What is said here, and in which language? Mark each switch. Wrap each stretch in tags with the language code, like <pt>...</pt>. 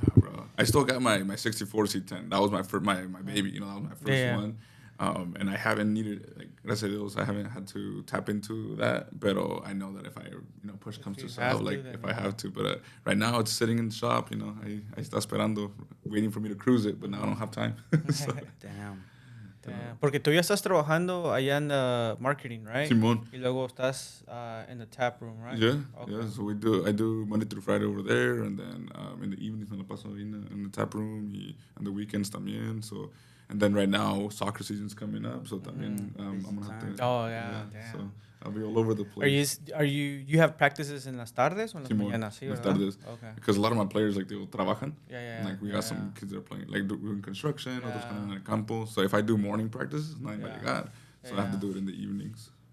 <en>Yeah, bro. I still got my 64 C10. That was my baby. That was my first one. And I haven't needed, like,</en> <es>gracias a Dios,</es> <en>I haven't had to tap into that. But I know that if I, push comes to shove, like, if I have to. But right now it's sitting in the shop, I</en> <es>está esperando,</es> <en>waiting for me to cruise it. But now I don't have time. So. Damn.</en> <es>Porque tú ya estás trabajando allá en marketing, right? Simón. Y luego estás</es> <en>in the tap room, right? Yeah, yeah. So I do Monday through Friday over there, and then in the evenings</en> <es>me la paso</es> <en>in the tap room, y on the weekends también. So, and then right now soccer season's coming up, so también I'm gonna have to. Oh yeah, damn. So I'll be all over the place. Are you have practices in</en> <es>las tardes o en las mañanas? Sí, las tardes.</es> <en>Okay. Because a lot of my players, like, they trabajan. Yeah. Like, we got some kids that are playing, like, doing construction, otros kind of in el campo. So if I do morning practices,</en> <es>nadie va a llegar.</es> <en>So I have to do it in the evenings.</en>